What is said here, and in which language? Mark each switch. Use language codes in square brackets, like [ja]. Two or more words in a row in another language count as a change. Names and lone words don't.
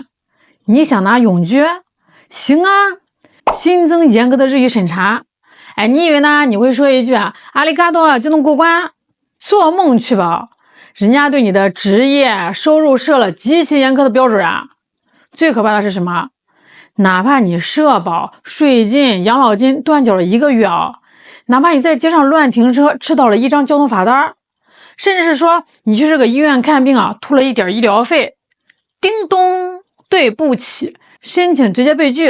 [zh] 你想拿永居？行啊，新增嚴格的日語審查。哎，你以為呢？你會說一句阿里嘎多就能過關？做夢去吧！人家對你的職業收入設了極其嚴苛的標準啊！最可怕的是什么？哪怕你社保、税金、养老金断缴了1个月啊，哪怕你在街上乱停车，吃到了1张交通罚单，甚至是说你去这个医院看病啊，吐了一点医疗费，叮咚，对不起，申请直接被拒。